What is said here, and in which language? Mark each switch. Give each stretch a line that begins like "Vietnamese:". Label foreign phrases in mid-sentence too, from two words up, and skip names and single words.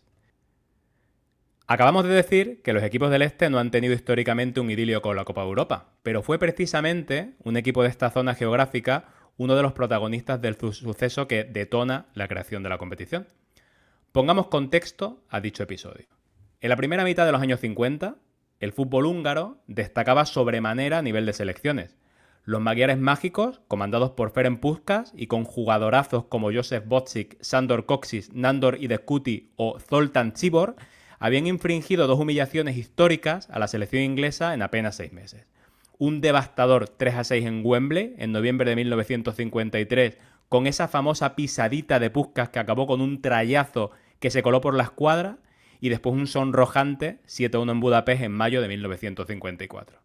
Spanish: Acabamos de decir que los equipos del Este no han tenido históricamente un idilio con la Copa de Europa, pero fue precisamente un equipo de esta zona geográfica uno de los protagonistas del suceso que detona la creación de la competición. Pongamos contexto a dicho episodio. En la primera mitad de los años 50, el fútbol húngaro destacaba sobremanera a nivel de selecciones. Los magiares mágicos, comandados por Ferenc Puskás y con jugadorazos como Josef Bocsik, Sándor Kocsis, Nándor Hidegkuti o Zoltán Csibor, habían infringido 2 humillaciones históricas a la selección inglesa en apenas 6 meses. Un devastador 3-6 en Wembley en noviembre de 1953, con esa famosa pisadita de Puskás que acabó con un trayazo que se coló por la escuadra, y después un sonrojante 7-1 en Budapest en mayo de 1954.